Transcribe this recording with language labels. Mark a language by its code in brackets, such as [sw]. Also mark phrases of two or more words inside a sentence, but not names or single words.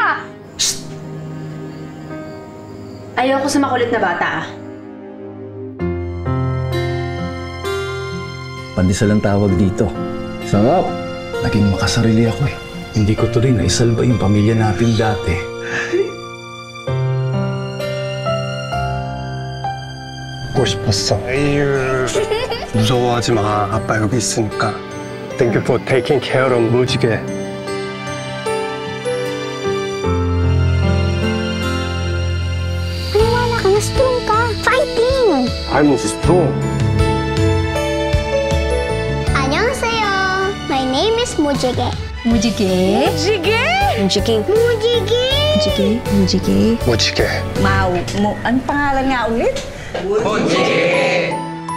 [tl] Shh! Ayoko sa makulit na bata, ah. Pandesal ang tawag dito. Sarap! Naging makasarili ako eh. Hindi ko tuloy na isalba yung pamilya natin dati. [ko] 보고 싶었어. 에휴. 무서워하지 마. 아빠 여기 있으니까. [en] Thank you for taking care of 무지개. [tl] Maniwala ka na, strong ka. Fighting! [en] I'm strong. 안녕하세요. My name is 무지개. [tl] Mujige? Sige! Mujige? 무지개! Mujige? Mujige? 무지개. Mau, mo, anong pangalan nga ulit? 무지개.